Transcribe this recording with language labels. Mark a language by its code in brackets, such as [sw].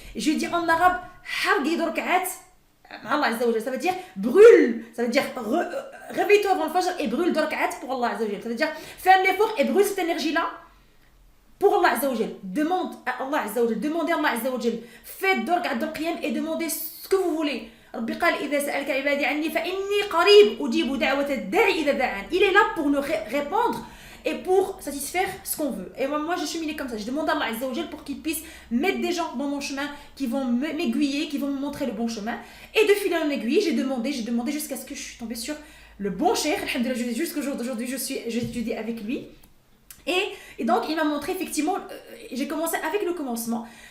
[fr] Je lui dis en arabe, hargi dorkaat, Allah Azza wa Jal. Ça veut dire brûle. Ça veut dire réveille-toi avant le fajr et brûle dorkaat pour Allah Azza wa Jal. Ça veut dire fais un effort et brûle cette énergie-là pour Allah Azza wa Jal. Demande à Allah Azza wa Jal. Demandez à Allah Azza wa Jal. Faites dorkaat de qiyam et demandez ce que vous voulez. [ar] ربي قال إذا سألك عبادي عني فإني قريب أجيب دعوة الداعي إذا دعان. [fr] Il est là pour nous répondre et pour satisfaire ce qu'on veut. Et moi, je cheminais comme ça. Je demande à Allah Azza wa Jal pour qu'il puisse mettre des gens dans mon chemin qui vont m'aiguiller, qui vont me montrer le bon chemin. Et de fil en aiguille, j'ai demandé jusqu'à ce que je suis tombée sur le bon cheikh. Alhamdoulilah, jusqu'au jour d'aujourd'hui, j'étudie avec lui. Et donc, il m'a montré effectivement, j'ai commencé avec le commencement.